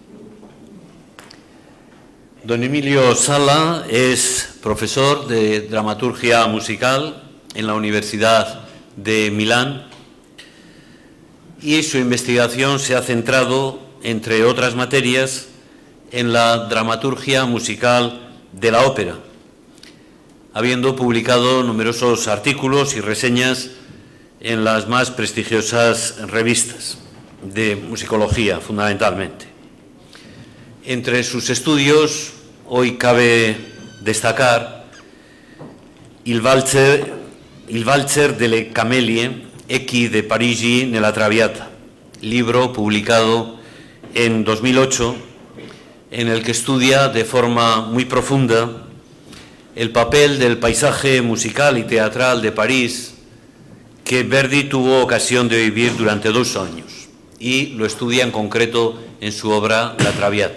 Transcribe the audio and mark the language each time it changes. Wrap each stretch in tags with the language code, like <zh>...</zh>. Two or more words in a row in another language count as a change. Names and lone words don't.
<es>Don Emilio Sala es profesor de dramaturgia musical en la Universidad de Milán y su investigación se ha centrado, entre otras materias, en la dramaturgia musical de la ópera, habiendo publicado numerosos artículos y reseñas en las más prestigiosas revistas de musicología, fundamentalmente. Entre sus estudios, hoy cabe destacar Il Valzer delle Camelie, Echi de Parigi nella Traviata, libro publicado en 2008, en el que estudia de forma muy profunda el papel del paisaje musical y teatral de París que Verdi tuvo ocasión de vivir durante 2 años y lo estudia en concreto en su obra La Traviata.</es>